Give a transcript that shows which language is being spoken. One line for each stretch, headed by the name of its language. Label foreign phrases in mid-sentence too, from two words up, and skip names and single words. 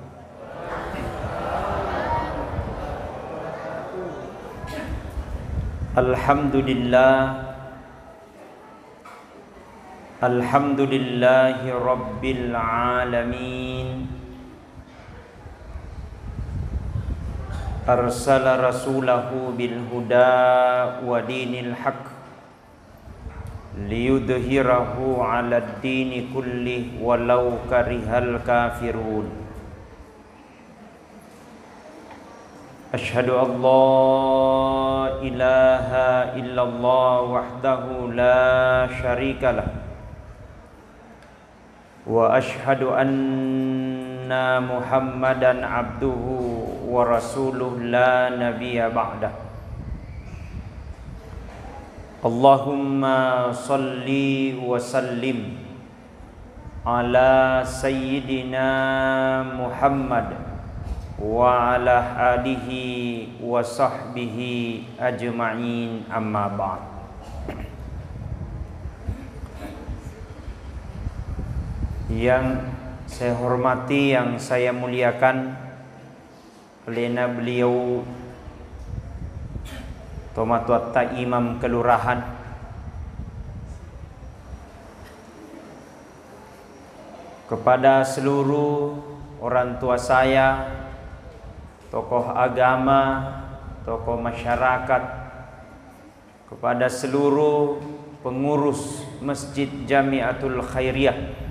Arabic: الحمد لله رب العالمين. أرسل رسوله بالهدى ودين الحق ليظهره على الدين كله ولو كره الكافرون. أشهد أن لا إله إلا الله وحده لا شريك له وأشهد أن محمدا عبده ورسوله لا نبي بعده. اللهم صل وسلم على سيدنا محمد وعلى آله وصحبه أجمعين، أما بعد.
Indonesian: Yang saya hormati, yang saya muliakan, pelena beliau Tomatuatta Imam Kelurahan, kepada seluruh orang tua saya, tokoh agama, tokoh masyarakat, kepada seluruh pengurus Masjid Jamiatul Khairiyah